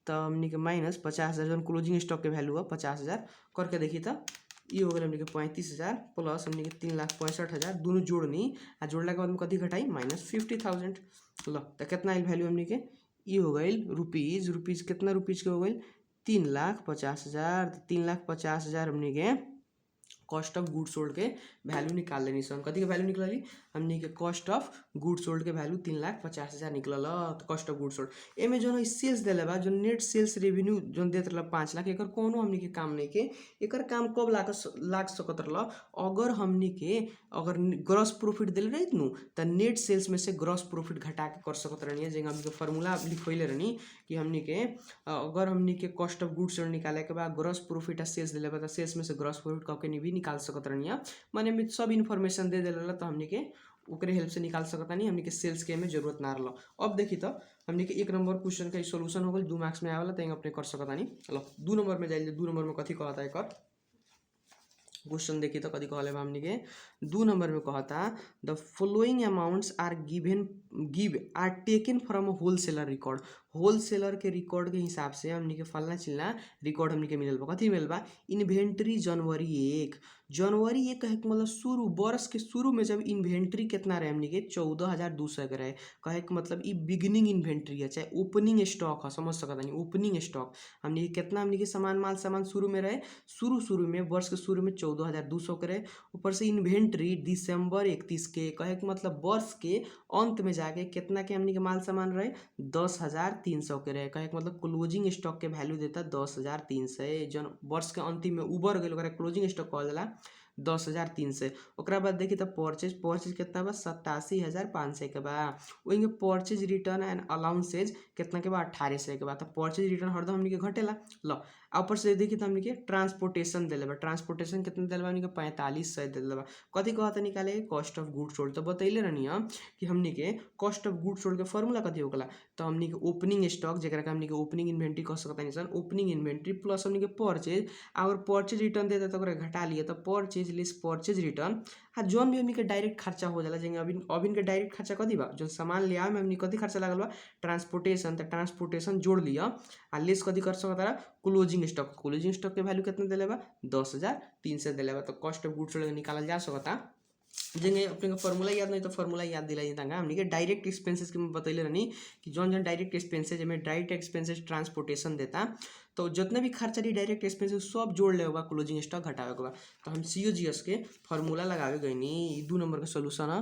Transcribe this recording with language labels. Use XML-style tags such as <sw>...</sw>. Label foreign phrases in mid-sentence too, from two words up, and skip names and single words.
<bho>तो हमनी के माइनस 50,000 जौन</bho> <en>closing stock</en> <bho>के वैल्यू है 50,000 करके देखी तो ये हो गया हमनी के 35,000 प्लस हमनी के 3,65,000 दोनों जोड़नी आ जोड़ला के बाद में कथी घटाई माइनस 50,000। लो तो कितना आइल वैल्यू हमनी के ये हो गई रुपीज़ कितना रुपीज़ के हो गई 3,50,000। 3,50,000 हमनी के</bho> <en>cost of good sold</en> <bho>के वैल्यू निकाल लेनी सन। कथी के वैल्यू निकलली हमनी के</bho> <en>cost of good sold</en> <bho>के वैल्यू 3,50,000 निकलल। तो</bho> <en>cost of good sold</en> <bho>एमे जो है सेल्स देले बा जो</bho> <en>net sales revenue</en> <bho>जो देत रहल 5 लाख एकर कोनो हमनी के काम नहीं के। एकर काम कब लाग सकत रहल अगर हमनी के अगर</bho> <en>gross profit</en> <bho>देले रहित नु त</bho> <en>net sales</en> <bho>में से</bho> <en>gross profit</en> <bho>घटा के कर सकत रहनी। जेंगा हमनी के फार्मूला लिखोइले रहनी कि हमनी के अगर हमनी के</bho> <en>cost of good sold</en> <bho>निकाले के बाद</bho> <en>gross profit</en> <bho>आ सेल्स देले बा त सेल्स में से</bho> <en>gross profit</en> <bho>क के भी निकाल सकत रहनी। माने में सब इन्फॉर्मेशन दे देला तो हमनी के ओकरे हेल्प से निकाल सकता नहीं। हमनी के सेल्स के में जरूरत ना रहल। अब देखी तो हमनी के 1</bho> <en>number question</en> <bho>का सॉल्यूशन हो गल 2 मार्क्स में आवेला त अपने कर सकता नहीं। लो 2 नंबर में जाइए 2 नंबर में कथी कहता है एकर क्वेश्चन देखी तो कथी कहले बा हमनी के 2 नंबर में कहता</bho> <en>the following amounts are taken from wholesaler record.</en> <bho>होलसेलर के रिकॉर्ड के हिसाब से हमनी के फलना चिलना रिकॉर्ड हमनी के मिलल बा। कथी मिलल बा इन्वेंट्री जनवरी 1 कहे के मतलब शुरू वर्ष के शुरू में जब इन्वेंट्री कितना रहे हमनी के 14,200 के रहे। कहे के मतलब ई</bho> <en>beginning inventory</en> <bho>है चाहे</bho> <en>opening stock</en> <bho>है समझ सकता नहीं।</bho> <en>opening stock</en> <bho>हमनी के कितना हमनी के सामान शुरू में रहे शुरू में वर्ष के शुरू में 14,200 के रहे। ऊपर से इन्वेंट्री दिसंबर 31 के कहे के मतलब वर्ष के अंत में जाके कितना के हमनी के माल सामान रहे 10,300 के रहे। कहे के मतलब</bho> <en>closing stock</en> <bho>के वैल्यू देता 10,300 जन वर्ष के अंतिम में उबर गए ओकरा</bho> <en>closing stock</en> <bho>कहल जाला 10,300। ओकरा बाद देखी तो परचेज कितना बा 87,500 के बा। वही</bho> <en>purchase return and allowances</en> <bho>कितना के बा 1800 के बा। तो</bho> <en>purchase return</en> <bho>हरदम हमनी के घटेला। लो ऊपर से देखी तो हमनी के ट्रांसपोर्टेशन देले बा। ट्रांसपोर्टेशन कितना देले बा हमनी के 4500 देले बा। कथी कहता निकाले</bho> <en>cost of good sold.</en> <bho>तो बतैले रहनी कि हमनी के</bho> <en>cost of good sold</en> <bho>के फार्मूला कथी होगला तो हमनी के</bho> <en>opening stock</en> <bho>जेकरा के हमनी के</bho> <en>opening inventory</en> <bho>कह सकता नहीं सन।</bho> <en>opening inventory plus</en> <bho>हमनी के परचेज अगर</bho> <en>purchase return</en> <bho>देता तो ओकरा घटा लिए तो</bho> <en>purchase less purchase return</en> <bho>हाँ जोन भी हमनी के डायरेक्ट खर्चा हो जाला। जेंगे अभी के डायरेक्ट खर्चा कथी बा जो सामान ले आवे में हमनी कथी खर्चा लागल बा ट्रांसपोर्टेशन। तो ट्रांसपोर्टेशन जोड़ लिया आ लेस कथी कर सकता</bho> <en>closing stock</en> <bho>के वैल्यू कितना देले बा 10,300 देले बा। तो</bho> <en>cost of goods sold</en> <bho>निकालल जा सकता। जेंगे अपने फार्मूला याद नहीं तो फार्मूला याद दिलाई तांगा हमनी के</bho> <en>direct expenses</en> <bho>के मैं बतैले रहनी कि जौन</bho> <en>direct expenses</en> <bho>में</bho> <en>direct expenses transportation</en> <bho>देता तो जितने भी खर्चा दी</bho> <en>direct expenses</en> <bho>सब जोड़ ले होगा</bho> <en>closing stock</en> <bho>घटावे के बा। तो हम COGS के फार्मूला लगावे गईनी 2 नंबर के सॉल्यूशन है।</bho>